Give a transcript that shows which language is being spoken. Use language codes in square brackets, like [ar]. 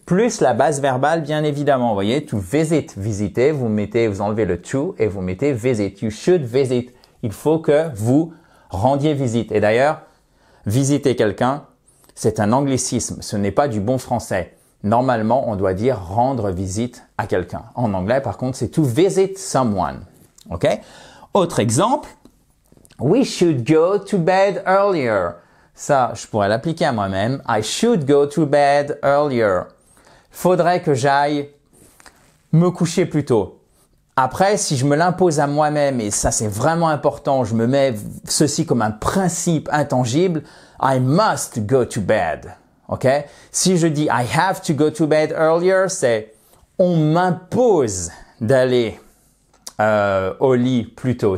[fr] Plus la base verbale, bien évidemment. Vous voyez, to visit, visiter, vous enlevez le to et vous mettez visit. [en] You should visit. [fr] Il faut que vous rendiez visite. Et d'ailleurs, visiter quelqu'un, c'est un anglicisme. Ce n'est pas du bon français. Normalement, on doit dire rendre visite à quelqu'un. En anglais, par contre, c'est [en] to visit someone. [fr] OK? Autre exemple. [en] We should go to bed earlier. [fr] Ça, je pourrais l'appliquer à moi-même. [en] I should go to bed earlier. [fr] Faudrait que j'aille me coucher plus tôt. Après, si je me l'impose à moi-même, et ça c'est vraiment important, je me mets ceci comme un principe intangible, [en] I must go to bed. [fr] OK? Si je dis [en] I have to go to bed earlier, [fr] c'est on m'impose d'aller au lit plus tôt.